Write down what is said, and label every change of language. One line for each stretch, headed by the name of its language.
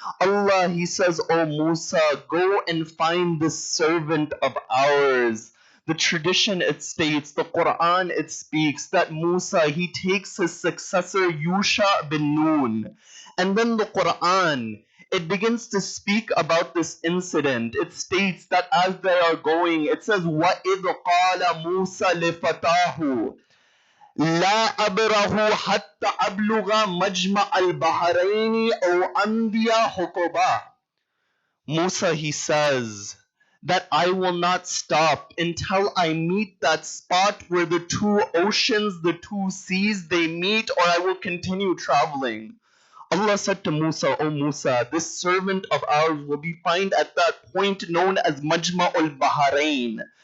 English: Allah, he says, O Musa, go and find this servant of ours. The tradition it states, the Quran it speaks that Musa he takes his successor Yusha bin Nun. And then the Quran it begins to speak about this incident. It states that as they are going, it says,
Arabic: وَإِذْ قَالَ مُوسَى لِفَتَاهُ لا أبره حتى أبلغ مجمع البحرين أو أمضي حقبا.
English: Musa, he says that I will not stop until I meet that spot where the two oceans, the two seas, they meet, or I will continue traveling. Allah said to Musa, O Musa, this servant of ours will be found at that point known as Majma'ul Bahrain.